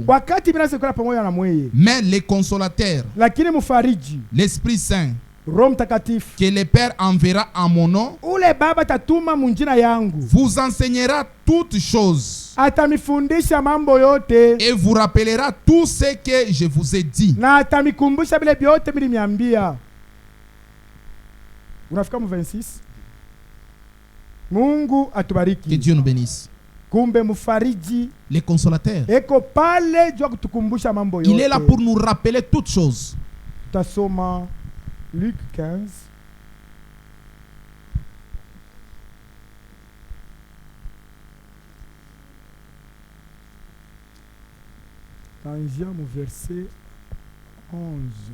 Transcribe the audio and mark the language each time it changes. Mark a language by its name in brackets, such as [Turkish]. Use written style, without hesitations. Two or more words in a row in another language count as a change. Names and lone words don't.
[French] Mais les consolateurs, l'Esprit Saint, que le Père enverra en mon nom, vous enseignera toutes choses et vous rappellera tout ce que je vous ai dit. [Swahili] Unafika mu 26. Mungu atubariki. [French] Que Dieu nous bénisse. [Swahili] Kumbe mfariji, [French] les consolateurs, [Swahili] eko pale jua kutukumbusha mambo yote. [French] Il est là pour nous rappeler toutes choses. [Swahili] Tutasoma Luc 15. Tangia mu verset 11.